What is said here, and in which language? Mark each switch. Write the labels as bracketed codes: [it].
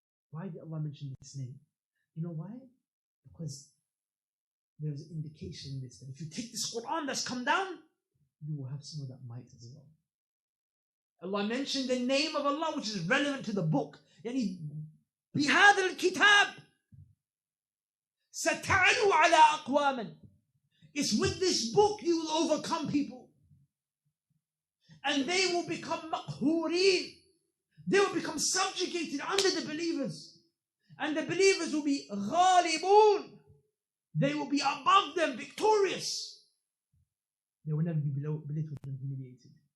[en] Why did Allah mention this name? You know why? Because there's an indication in this that if you take this Quran that's come down, you will have some of that might as well. Allah mentioned the name of Allah, which is relevant to the book. [ar] Yani, بهذا الكتاب ستعلو على أقواما. [en] It's with this book you will overcome people. And they will become مقهورين. They will become subjugated under the believers. And the believers will be غالبون. They will be above them, victorious. They will never be belittled and humiliated.